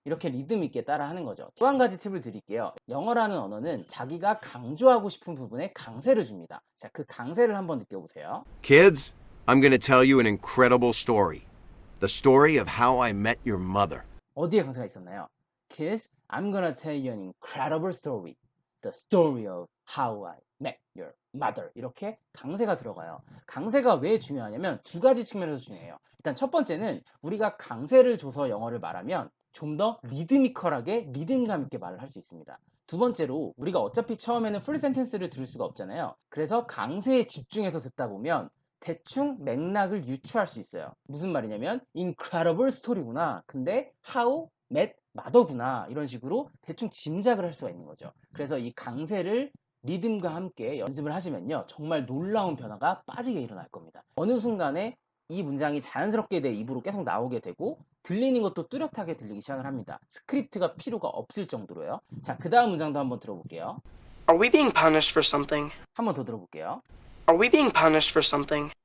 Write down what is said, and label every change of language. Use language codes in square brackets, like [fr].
[ko] 이렇게 리듬 있게 따라 하는 거죠. 또 한 가지 팁을 드릴게요. 영어라는 언어는 자기가 강조하고 싶은 부분에 강세를 줍니다. 자, 그 강세를 한번 느껴보세요. [en] Kids, I'm going to tell you an incredible story. The story of how I met your mother. [ko] 어디에 강세가 있었나요? [en] Kids, I'm gonna tell you an incredible story. The story of how I met your mother. [ko] 이렇게 강세가 들어가요. 강세가 왜 중요하냐면 두 가지 측면에서 중요해요. 일단 첫 번째는 우리가 강세를 줘서 영어를 말하면 좀 더 리드미컬하게 리듬감 있게 말을 할 수 있습니다. 두 번째로 우리가 어차피 처음에는 풀 센텐스를 들을 수가 없잖아요. 그래서 강세에 집중해서 듣다 보면 대충 맥락을 유추할 수 있어요. 무슨 말이냐면 [en] incredible story [ko] 구나. 근데 [en] how met mother [ko] 구나. 이런 식으로 대충 짐작을 할 수가 있는 거죠. 그래서 이 강세를 리듬과 함께 연습을 하시면요. 정말 놀라운 변화가 빠르게 일어날 겁니다. 어느 순간에 이 문장이 자연스럽게 내 입으로 계속 나오게 되고 들리는 것도 뚜렷하게 들리기 시작을 합니다. 스크립트가 필요가 없을 정도로요. 자, 그 다음 문장도 한번 들어볼게요. [en] Are we being punished for something? [ko] 한 번 더 들어볼게요. [en] Are we being punished for something?